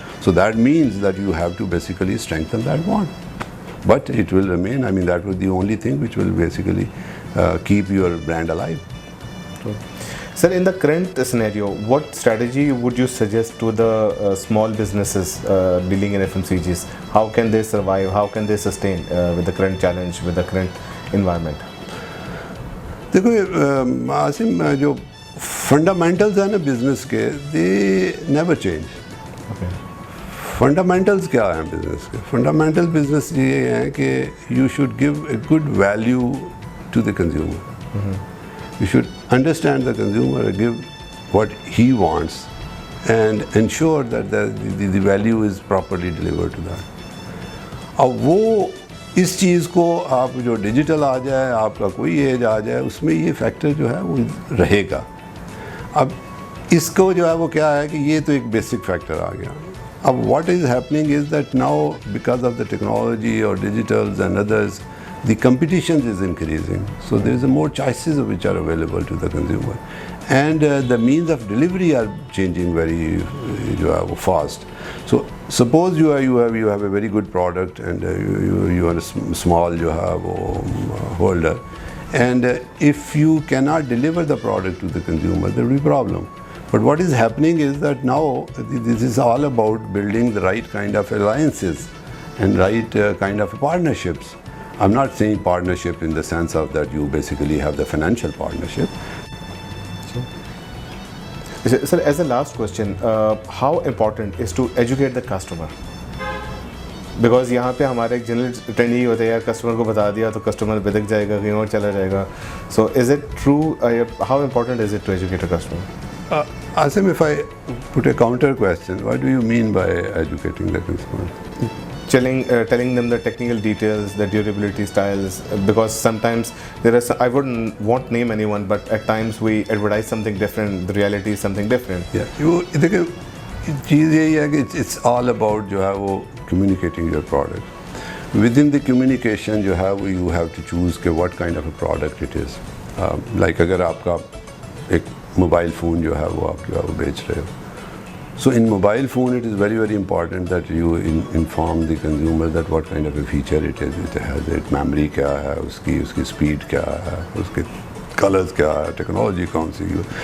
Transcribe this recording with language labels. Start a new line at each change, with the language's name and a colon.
English: So that means that you have to basically strengthen that bond. But it will remain, I mean, that was the only thing which will basically keep your brand alive. True. Sir, in the current scenario, what strategy would you suggest to the small businesses dealing in FMCGs? How can they survive? How can they sustain with the current challenge, with the current environment?
Hindi: देखो आसिम, जो fundamentals हैं ना business के,
English: They never change.
Hindi: Fundamentals क्या हैं business के? Fundamental business ये हैं कि
English: You should give a good value to the consumer. You should understand the consumer, give what he wants, and ensure that the value is properly delivered to that.
Hindi: अब वो इस चीज़ को आप जो डिजिटल आ जाए, आपका कोई एज आ जाए, उसमें ये फैक्टर जो है वो रहेगा. अब इसको जो है वो क्या है कि ये तो एक बेसिक फैक्टर आ गया. अब
English: what is happening is that now, because of the technology or digitals and others, the competition is increasing, so there is more choices which are available to the consumer, and the means of delivery are changing very fast. So suppose you have a very good product, and you are a small holder, and if you cannot deliver the product to the consumer, there will be problem. But what is happening is that now this is all about building the right kind of alliances and right kind of partnerships I'm not saying partnership in the sense of that you basically have the financial partnership. Sir, as a last question, how important is to educate the customer? Because
Hindi: यहाँ पे हमारा एक general trend ही होता है यार, customer को बता दिया तो कस्टमर बिदक जाएगा, कहीं और चला जाएगा.
English: So is it true? How important is it to educate a customer? Asim, if I put a counter question, what do you mean by educating the consumer? Telling them the technical details, the durability styles, because sometimes there are I won't name anyone, but at times we advertise something different, the reality is something different.
Hindi: Yeah, देखिए चीज़ यही है कि
English: it's all about
Hindi: जो है वो
English: communicating your product. Within the communication you have to choose
Hindi: कि
English: what kind of a product it is. Like
Hindi: अगर आपका एक मोबाइल फ़ोन जो है वो आप जो है वो बेच रहे हो,
English: so in mobile phone it is very very important that you inform the consumer that what kind of a feature it is, it has, it memory
Hindi: क्या है, उसकी
English: speed
Hindi: क्या है, उसके
English: colors क्या है, technology
Hindi: कौन सी है.